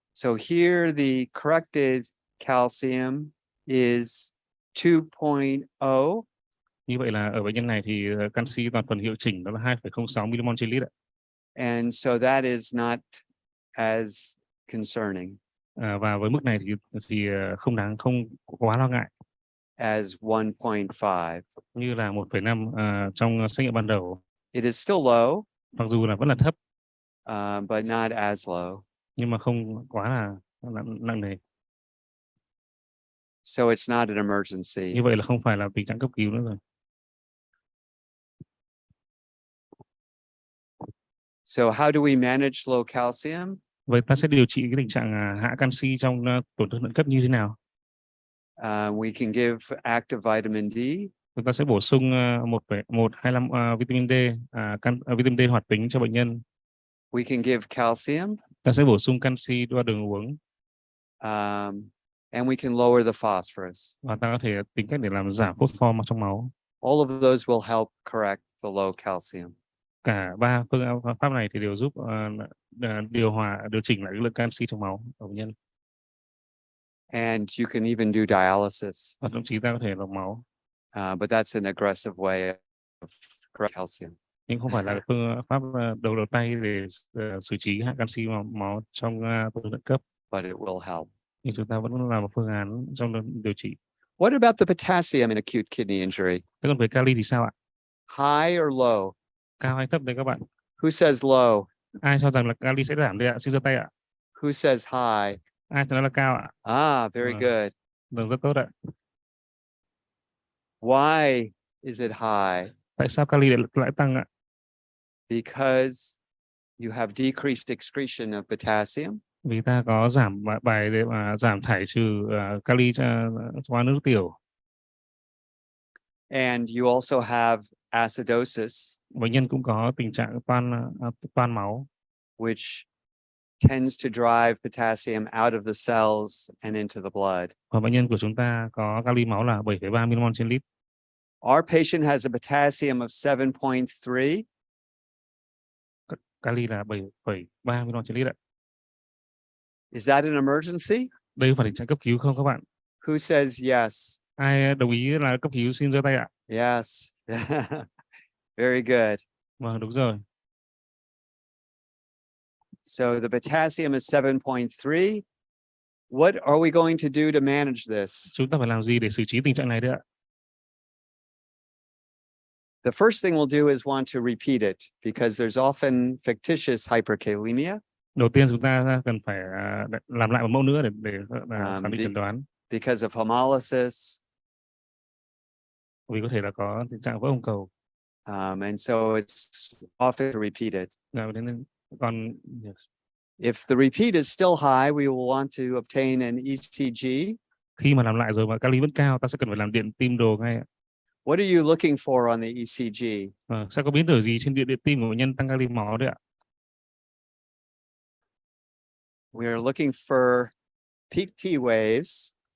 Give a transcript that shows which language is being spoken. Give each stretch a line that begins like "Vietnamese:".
English: So here the corrected calcium is 2.0.
Vietnamese: Như vậy là ở bệnh nhân này thì canxi toàn phần hiệu chỉnh đó là 2,06 mmol trên lít ạ.
English: And so that is not as concerning.
Vietnamese: Và với mức này thì không quá lo ngại.
English: As 1.5.
Vietnamese: Như là 1,5 trong xét nghiệm ban đầu.
English: It is still low.
Vietnamese: Mặc dù là vẫn là thấp.
English: But not as low.
Vietnamese: Nhưng mà không quá là nặng nề.
English: So it's not an emergency.
Vietnamese: Như vậy là không phải là tình trạng cấp cứu nữa rồi.
English: So how do we manage low calcium?
Vietnamese: Vậy ta sẽ điều trị cái tình trạng hạ canxi trong tổn thương thận cấp như thế nào?
English: We can give active vitamin D.
Vietnamese: Chúng ta sẽ bổ sung 1,125 vitamin D, vitamin D hoạt tính cho bệnh nhân.
English: We can give calcium.
Vietnamese: Ta sẽ bổ sung canxi qua đường uống.
English: And we can lower the phosphorus.
Vietnamese: Và ta có thể tính cách để làm giảm phốt pho trong máu.
English: All of those will help correct the low calcium.
Vietnamese: cả ba phương pháp này thì đều giúp điều chỉnh lại cái lượng canxi trong máu của bệnh nhân.
English: And you can even do dialysis,
Vietnamese: Và thậm chí ta có thể lọc máu,
English: but that's an aggressive way of correct calcium.
Vietnamese: nhưng không phải là phương pháp đầu tay để xử trí hạ canxi máu trong tổn thương cấp,
English: But it will help.
Vietnamese: nhưng chúng ta vẫn làm một phương án trong điều trị.
English: What about the potassium in acute kidney injury?
Vietnamese: Thế còn về kali thì sao ạ?
English: High or low?
Vietnamese: Cao hay thấp đấy các bạn?
English: Who says low?
Vietnamese: Ai cho rằng là kali sẽ giảm đây ạ? Xin giơ tay ạ.
English: Who says high?
Vietnamese: Ai cho nó là cao ạ?
English: Very good.
Vietnamese: Vâng, rất tốt ạ.
English: Why is it high?
Vietnamese: Tại sao kali lại tăng ạ?
English: Because you have decreased excretion of potassium.
Vietnamese: Vì ta có giảm bài để mà giảm thải trừ kali qua nước tiểu.
English: And you also have acidosis,
Vietnamese: Bệnh nhân cũng có tình trạng toan máu,
English: which tends to drive potassium out of the cells and into the blood.
Vietnamese: và bệnh nhân của chúng ta có kali máu là 7,3 mmol trên lít.
English: Our patient has a potassium of 7.3.
Vietnamese: Kali là 7,3 mmol trên lít ạ.
English: Is that an emergency?
Vietnamese: Đây có phải tình trạng cấp cứu không các bạn?
English: Who says yes?
Vietnamese: Ai đồng ý là cấp cứu xin giơ tay ạ?
English: Yes. Very good.
Vietnamese: Vâng, đúng rồi.
English: So the potassium is 7.3. What are we going to do to manage this?
Vietnamese: Chúng ta phải làm gì để xử trí tình trạng này đấy ạ?
English: The first thing we'll do is want to repeat it because there's often fictitious hyperkalemia.
Vietnamese: Đầu tiên chúng ta cần phải làm lại một mẫu nữa để khẳng định chẩn đoán.
English: Because of hemolysis.
Vietnamese: Vì có thể là có tình trạng vỡ hồng cầu.
English: And so it's often to repeat it.
Vietnamese: Nên còn yes.
English: If the repeat is still high, we will want to obtain an ECG.
Vietnamese: Khi mà làm lại rồi mà kali vẫn cao, ta sẽ cần phải làm điện tim đồ ngay.
English: What are you looking for on the ECG?
Vietnamese: Sẽ có biến đổi gì trên điện tim của bệnh nhân tăng kali máu đấy ạ?
English: We are looking for peak T waves.